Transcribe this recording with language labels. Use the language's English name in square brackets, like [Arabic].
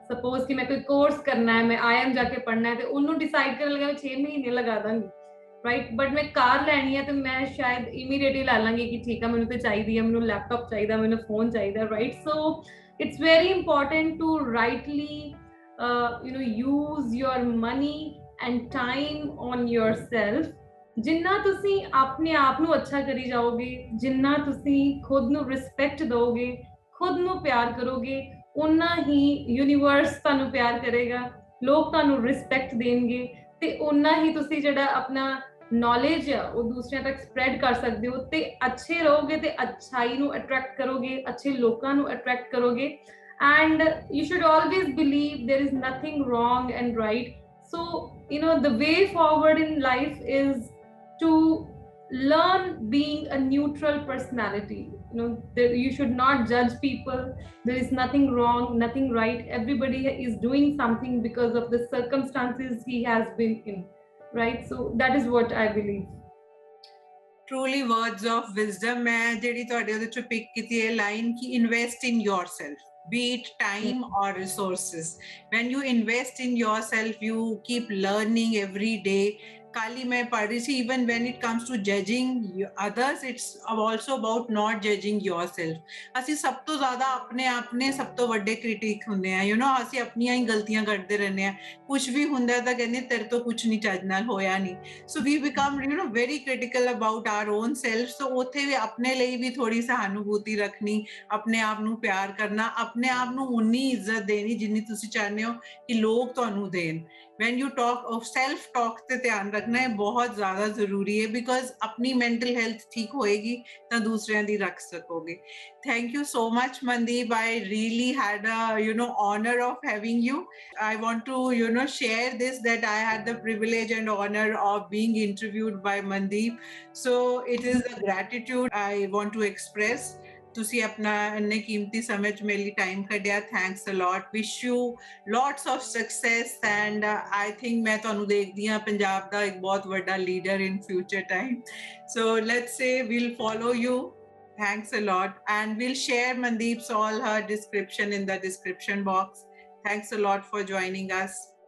[Punjabi] Suppose ਕਿ ਮੈਂ ਕੋਈ ਕੋਰਸ ਕਰਨਾ ਹੈ, ਮੈਂ IIM ਜਾ ਕੇ ਪੜ੍ਹਨਾ ਹੈ, ਤੇ ਉਹਨੂੰ ਡਿਸਾਈਡ ਕਰਨ ਲੱਗਾ 6 ਮਹੀਨੇ ਲਗਾ ਦਾਂਗੀ, ਰਾਈਟ? ਬਟ ਮੈਂ ਕਾਰ ਲੈਣੀ ਹੈ ਤੇ ਮੈਂ ਸ਼ਾਇਦ ਇਮੀਡੀਏਟਲੀ ਲੈ ਲਾਂਗੀ ਕਿ ਠੀਕ ਆ, ਮੈਨੂੰ ਤੇ ਚਾਹੀਦੀ ਹੈ, ਮੈਨੂੰ ਲੈਪਟਾਪ ਚਾਹੀਦਾ, ਮੈਨੂੰ ਫੋਨ ਚਾਹੀਦਾ, right? [English] So it's very important to rightly use your money and time on yourself। [Punjabi] ਜਿੰਨਾ ਤੁਸੀਂ ਆਪਣੇ ਆਪ ਨੂੰ ਅੱਛਾ ਕਰੀ ਜਾਓਗੇ, ਜਿੰਨਾ ਤੁਸੀਂ ਖੁਦ ਨੂੰ ਰਿਸਪੈਕਟ ਦਿਓਗੇ, ਖੁਦ ਨੂੰ ਪਿਆਰ ਕਰੋਗੇ, ਉਨਾ ਹੀ ਯੂਨੀਵਰਸ ਤੁਹਾਨੂੰ ਪਿਆਰ ਕਰੇਗਾ, ਲੋਕ ਤੁਹਾਨੂੰ ਰਿਸਪੈਕਟ ਦੇਣਗੇ, ਤੇ ਉਨਾ ਹੀ ਤੁਸੀਂ ਜਿਹੜਾ ਆਪਣਾ ਨੌਲੇਜ ਆ ਉਹ ਦੂਸਰਿਆਂ ਤੱਕ ਸਪਰੈਡ ਕਰ ਸਕਦੇ ਹੋ। ਤੇ ਅੱਛੇ ਰਹੋਗੇ ਤੇ ਅੱਛਾਈ ਨੂੰ ਅਟਰੈਕਟ ਕਰੋਗੇ, ਅੱਛੇ ਲੋਕਾਂ ਨੂੰ ਅਟਰੈਕਟ ਕਰੋਗੇ। [English] and you should always believe there is nothing wrong and right। so the way forward in life is to learn being a neutral personality। you should not judge people, there is nothing wrong, nothing right, everybody is doing something because of the circumstances he has been in, right? so that is what I believe। Truly words of wisdom। [Punjabi] ਮੈਂ ਜਿਹੜੀ ਤੁਹਾਡੇ ਉਹਦੇ ਚੋਂ pick ਕੀਤੀ ਹੈ line ਕਿ [English] invest in yourself, be it time or resources। when you invest in yourself, you keep learning every day। [Punjabi] ਕੱਲ ਹੀ ਮੈਂ ਪੜ੍ਹ ਰਹੀ ਸੀ, [English] even when it comes to judging others, it's also about not judging yourself। [Punjabi] ਅਸੀਂ ਸਭ ਤੋਂ ਜ਼ਿਆਦਾ ਆਪਣੇ ਆਪਣੇ ਸਭ ਤੋਂ ਵੱਡੇ ਕ੍ਰਿਟਿਕ ਹੁੰਦੇ ਆ, ਅਸੀਂ ਆਪਣੀਆਂ ਹੀ ਗਲਤੀਆਂ ਕੱਢਦੇ ਰਹਿੰਦੇ ਆ। ਕੁਝ ਵੀ ਹੁੰਦਾ ਤਾਂ ਕਹਿੰਦੇ ਤੇਰੇ ਤੋਂ ਕੁਝ ਨਹੀਂ ਚੱਜ ਨਾਲ ਹੋਇਆ ਨਹੀਂ। [English] So we become very critical about our own self। [Punjabi] ਸੋ ਉੱਥੇ ਵੀ ਆਪਣੇ ਲਈ ਵੀ ਥੋੜੀ ਸਹਾਨੁਭੂਤੀ ਰੱਖਣੀ, ਆਪਣੇ ਆਪ ਨੂੰ ਪਿਆਰ ਕਰਨਾ, ਆਪਣੇ ਆਪ ਨੂੰ ਉਨੀ ਇੱਜ਼ਤ ਦੇਣੀ ਜਿੰਨੀ ਤੁਸੀਂ ਚਾਹੁੰਦੇ ਹੋ ਕਿ ਲੋਕ ਤੁਹਾਨੂੰ ਦੇਣ। [English] when you talk of self talk [Punjabi] ਤੇ ਧਿਆਨ ਰੱਖਣਾ ਹੈ ਬਹੁਤ ਜ਼ਿਆਦਾ ਜ਼ਰੂਰੀ ਹੈ because ਆਪਣੀ mental health ਠੀਕ ਹੋਏਗੀ ਤਾਂ ਦੂਸਰਿਆਂ ਦੀ ਰੱਖ ਸਕੋਗੇ. [English] Thank you so much, Mandeep. I really had a honor of having you. I want to share this, that I had the privilege and honor of being interviewed by Mandeep. So it is a gratitude I want to express. [Punjabi] ਤੁਸੀਂ ਆਪਣਾ ਇੰਨੇ ਕੀਮਤੀ ਸਮੇਂ 'ਚ ਮੇਰੇ ਲਈ time ਕੱਢਿਆ. [English] Thanks a lot. Wish you lots of success and I think [Punjabi] ਮੈਂ ਤੁਹਾਨੂੰ ਦੇਖਦੀ ਹਾਂ ਪੰਜਾਬ ਦਾ ਇੱਕ ਬਹੁਤ ਵੱਡਾ leader [English] In future time. So let's say we'll follow you. Thanks a lot. And we'll share Mandeep's all her description in the description box. Thanks a lot for joining us.